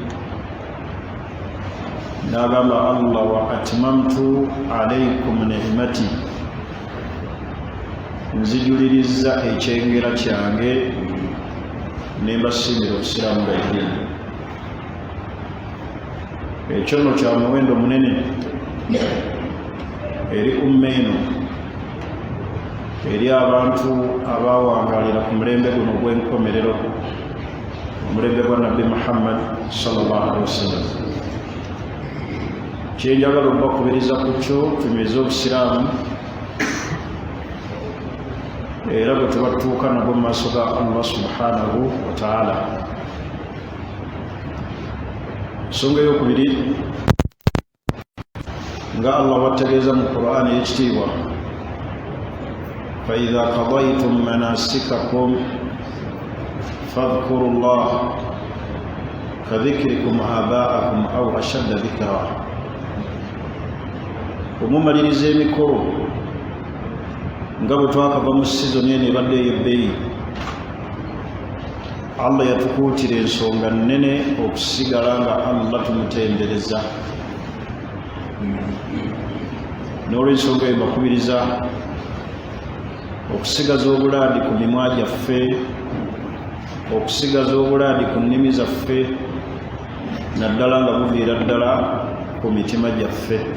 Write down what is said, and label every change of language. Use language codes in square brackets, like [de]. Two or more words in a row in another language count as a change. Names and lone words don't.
[lg] N'agamba Allah [ar] وأتممت عليكم نعمتي, [lg] nzijuliriza ekyengera kyange ne mbasiimira obusiraamu nga yeddiini. Ekyo nno kya muwendo munene eri umma eno, eri abantu abawangalira ku mulembe guno gw'enkomerero, omulembe gwa Nabbi Muhammad [ar] صلى الله عليه وسلم. [lg] Kyenjagala okubakubiriza ku kyo tunyweze obusiraamu era bwe tubatuuka nabwo mu maaso ga Allah [ar] سبحانه وتعالى. [lg] Ensonga ey'okubiri nga Allah wategeeza mu Qur'an ekitiibwa, [ar] فإذا قضيتم مناسككم فاذكروا الله كذكركم آباءكم أو أشد ذكرا. [lg] Omumaliriza emikolo nga bwe twakava mu sizoni eno ebadde ey'ebbeeyi, Allah yatukuutira ensonga nnene okusigala nga Allah tumutendereza. N'olw'ensonga eyo mbakubiriza okusigaza obulaadi ku mimwa gyaffe, okusigaza obulaadi ku nnimi zaffe, naddala nga buviira ddala ku mitima gyaffe,